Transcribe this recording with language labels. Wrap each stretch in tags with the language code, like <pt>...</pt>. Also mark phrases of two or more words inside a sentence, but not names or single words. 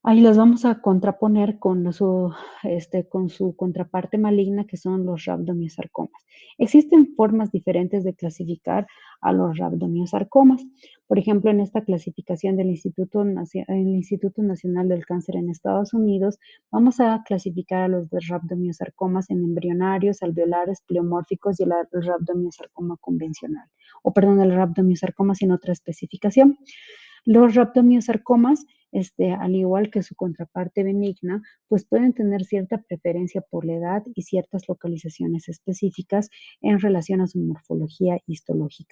<es>Ahí los vamos a contraponer con su contraparte maligna, que son los rhabdomyosarcomas. Existen formas diferentes de clasificar a los rhabdomyosarcomas. Por ejemplo, en esta clasificación del el Instituto Nacional del Cáncer en Estados Unidos, vamos a clasificar a los de rhabdomyosarcomas en embrionarios, alveolares, pleomórficos y el rhabdomyosarcoma convencional. O perdón, el rhabdomyosarcoma sin otra especificación. Los rhabdomyosarcomas, al igual que su contraparte benigna, pues pueden tener cierta preferencia por la edad y ciertas localizaciones específicas en relación a su morfología histológica.</es>